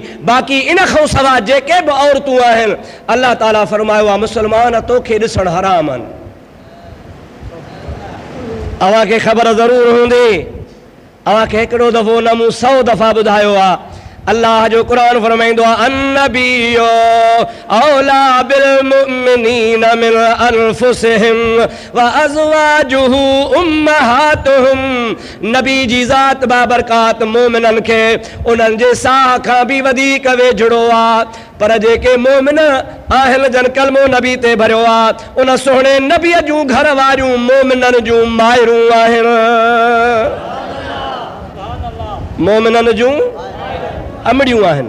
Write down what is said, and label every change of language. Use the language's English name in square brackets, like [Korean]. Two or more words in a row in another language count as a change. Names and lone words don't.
[Sindhi] बाक़ी इन खां सवाइ जेके बि औरतूं आहिनि अल्लाह ताला फरमायो आहे मुस्लमान तोखे ॾिसणु हराम आहिनि। अव्हांखे ख़बर ज़रूरु हूंदी, अव्हांखे हिकिड़ो दफ़ो न मूं 100 दफ़ा ॿुधायो आहे। अल्लाह जो क़ुरान फरमाईंदो आहे [Arabic] النبي أولى بالمؤمنين من أنفسهم وأزواجه أمهاتهم. [Sindhi] नबी जी ज़ात बाबरकात मोमिननि खे उन्हनि जे साह खां बि वधीक वेझड़ो आहे। पर जेके मोमिन आहिनि जन कलमो नबी ते भरियो आहे उन सुहिणे नबीअ जूं घर वारियूं मोमिननि जूं माइरूं आहिनि। मोमिननि जूं अमड़ियूं आहिनि।